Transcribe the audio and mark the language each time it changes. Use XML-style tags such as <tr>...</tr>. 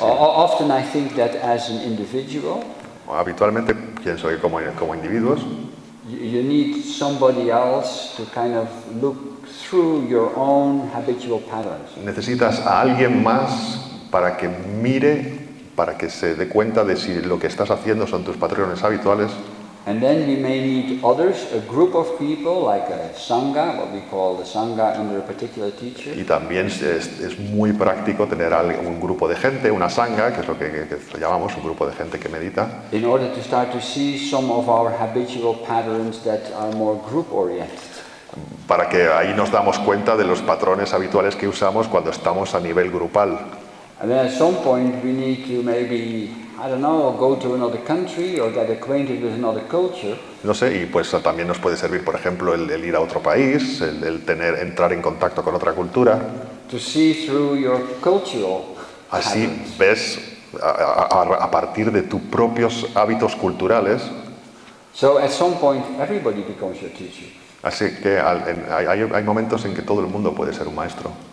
<en>Often I think that as an individual,</en> <es>habitualmente pienso que como individuos,</es> <en>you need somebody else to kind of look through your own habitual patterns.</en> <es>Necesitas a alguien más para que mire, para que se dé cuenta de si lo que estás haciendo son tus patrones habituales.</es> <en>And then we may need others, a group of people, like a sangha, what we call the sangha under a particular teacher.</en> <es>Y también es muy práctico tener un grupo de gente, una sangha, que es lo que llamamos un grupo de gente que medita.</es> <en>In order to start to see some of our habitual patterns that are more group-oriented.</en> <es>Para que ahí nos damos cuenta de los patrones habituales que usamos cuando estamos a nivel grupal.</es> <en>And then at some point we need to maybe, I don't know, go to another country or get acquainted with another culture.</en> <es>No sé, y pues también nos puede servir, por ejemplo, el ir a otro país, entrar en contacto con otra cultura.</es> <en>To see through your cultural</en> <es>Así</es> <en>patterns.</en> <es>ves a partir de tus propios hábitos culturales.</es> <en>So at some point everybody becomes your teacher.</en> <es>Así que hay momentos en que todo el mundo puede ser un maestro.</es>